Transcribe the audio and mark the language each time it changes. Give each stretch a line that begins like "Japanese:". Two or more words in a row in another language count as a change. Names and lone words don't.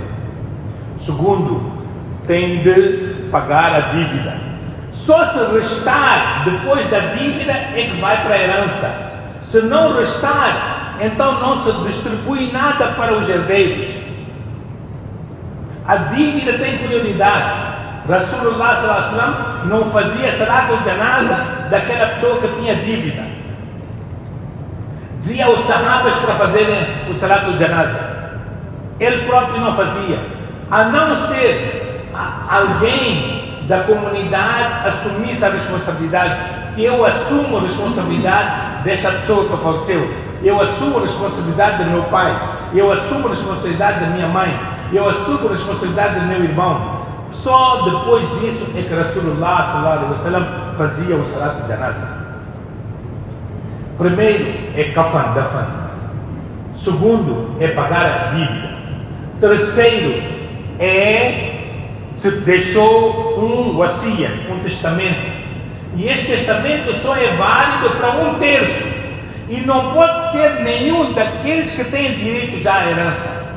Portuguese: Segundo, tem de pagar a dívida. Só se restar depois da dívida é que vai para a herança. Se não restar, então não se distribui nada para os herdeiros. A dívida tem prioridade. Rasulullah
Arabic: صلى الله عليه وسلم
Portuguese: não fazia
Arabic: صلاة الجنازة
Portuguese: daquela pessoa que tinha dívida. Via os sahabas para fazerem o
Arabic: صلاة الجنازة.
Portuguese: Ele próprio não fazia. A não ser alguém da comunidade assumisse a responsabilidade, que eu assumo a responsabilidade desta pessoa que faleceu, eu assumo a responsabilidade do meu pai, eu assumo a responsabilidade da minha mãe, eu assumo a responsabilidade do meu irmão. Só depois disso é que Rasulullah
Arabic: صلى الله عليه وسلم
Portuguese: fazia o
Arabic: صلاة الجنازة.
Portuguese: Primeiro é
Arabic: كفن، دفن.
Portuguese: Segundo é pagar a dívida. Terceiro é se deixou um wasiya, um testamento. E este testamento só é válido para 1/3. E não pode ser nenhum daqueles que têm direito já à herança.